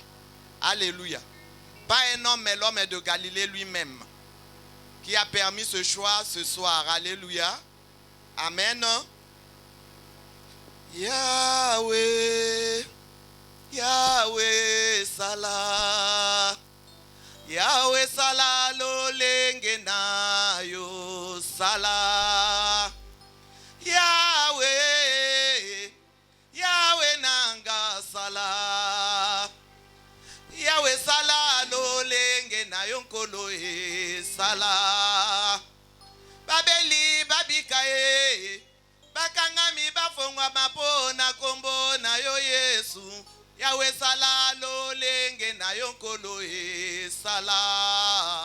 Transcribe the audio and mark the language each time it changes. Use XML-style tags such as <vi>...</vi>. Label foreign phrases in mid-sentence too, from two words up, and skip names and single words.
<fr>Alléluia. Pas un homme, mais l'homme de Galilée lui-même, qui a permis ce choix ce soir. Alléluia. Amen.</fr> <ln>Yahweh, Yahweh Salah, Yahweh Salah lo lengena yo Salah, Yahweh, Yahweh nanga Salah, Yahweh Salah lo lengena yo nkolo e Salah, Babeli babikae. Bakangami bafongwa mapona kombo na yo Yesu. Yahweh Salah lo lenge na yo nkolo e Salah.</ln>